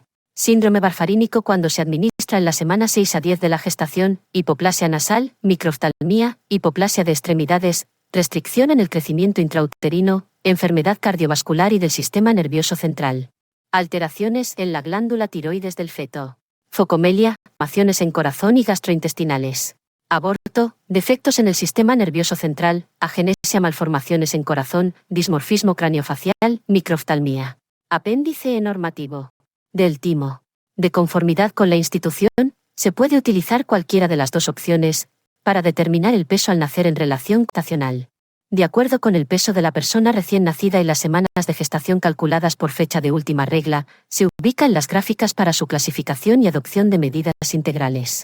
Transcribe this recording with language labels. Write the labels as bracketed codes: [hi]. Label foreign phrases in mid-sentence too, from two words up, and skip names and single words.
[es] Síndrome varfarínico cuando se administra en la semana 6 a 10 de la gestación, hipoplasia nasal, microftalmía, hipoplasia de extremidades, restricción en el crecimiento intrauterino, enfermedad cardiovascular y del sistema nervioso central. Alteraciones en la glándula tiroides del feto. Focomelia, malformaciones en corazón y gastrointestinales. Aborto, defectos en el sistema nervioso central, agenesia, malformaciones en corazón, dismorfismo craniofacial, microftalmía. Apéndice normativo. Del timo. De conformidad con la institución, se puede utilizar cualquiera de las dos opciones para determinar el peso al nacer en relación gestacional. De acuerdo con el peso de la persona recién nacida y las semanas de gestación calculadas por fecha de última regla, se ubica en las gráficas para su clasificación y adopción de medidas integrales.